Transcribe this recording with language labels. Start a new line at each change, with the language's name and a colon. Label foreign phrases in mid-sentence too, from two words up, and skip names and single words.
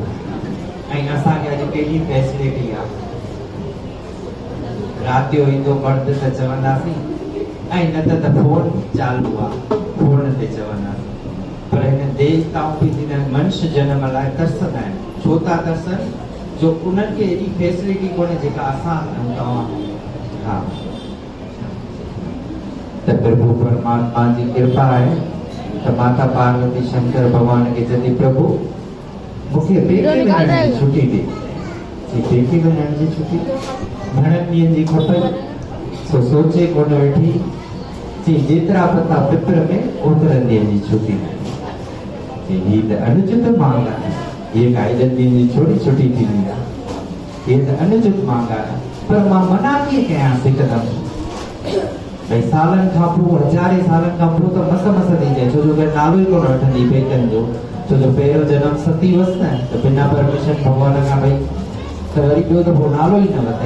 Sindhi: ऐं असांखे अॼु केॾी फैसिलिटी आहे, राति जो ईंदो मर्द त चवंदासीं ऐं न त फोन चालू आहे फोन ते चवंदासीं। पर हिन देवताऊं बि हिन मनुष्य जनम लाइ तरसंदा आहिनि। छो था तरसनि? जो उन्हनि खे एॾी फैसिलिटी कोन्हे जेका असां तव्हां। हा त प्रभु परमात्मा जी कृपा आहे त माता पार्वती शंकर भगवान खे जॾहिं प्रभु मूंखे पेके वञण जी छुटी ॾे, पेके वञण जी छुटी घणनि ॾींहंनि जी खपे सो सोचे कोन वेठी चई जेतिरा पता पिपर में ओतिरनि ॾींहंनि जी छुटी न। ही त अनुचित मांग आहे, ये काई ॾींहंनि जी थोरी छुटी थींदी आहे, ये त अनुचित मांग आहे। पर मां मना कीअं कयांसि हिकदमि? भई सालनि खां पोइ हज़ारे सालनि खां पोइ त मस मस थी जाए, छो जो नालो ई कोन वठंदी पेकनि जो, छो जो पहिरियों जनम सती हुअसि न त बिना परमिशन भगवान खां भई त वरी ॿियो दफ़ो नालो ई न वरितईं।